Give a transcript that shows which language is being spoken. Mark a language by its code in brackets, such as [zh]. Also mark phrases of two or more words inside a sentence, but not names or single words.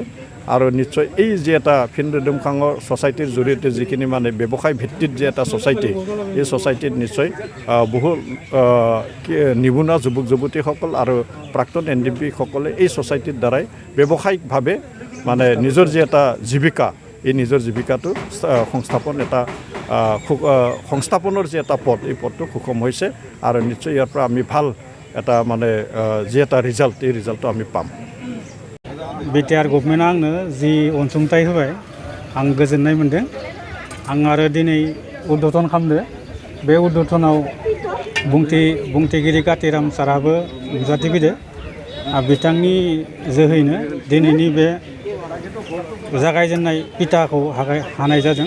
[as] আৰু নিশ্চয় এই যে এটা ফিন ৰোডমখাঙৰ ছ'চাইটিৰ জৰিয়তে যিখিনি মানে ব্যৱসায় ভিত্তিত যে এটা ছ'চাইটি এই ছ'চাইটিত নিশ্চয় বহু নিবনুৱা যুৱক যুৱতীসকল আৰু প্ৰাক্তন NDB সকলে এই ছ'চাইটিৰ দ্বাৰাই ব্যৱসায়িকভাৱে মানে নিজৰ যে এটা জীৱিকা এই নিজৰ জীৱিকাটো সংস্থাপনৰ যে এটা পথ এই পথটো সুষম হৈছে আৰু নিশ্চয় ইয়াৰ পৰা আমি ভাল এটা মানে যে এটা ৰিজাল্ট এই ৰিজাল্টটো আমি পাম। [brx] BTR गभर्नमेन्टआ आंनो जि अनसुंथाइ होबाय आं गोजोननाय मोनदों। आं आरो दिनै उद्बोधन खालामदो। बे उद्बोधनाव बुंथिगिरि कातिराम साराबो नुजाथिफैदो। बिथांनि जोहैनो दिनैनि बे जागायजेननाय पिटाखौ हानाय जादों।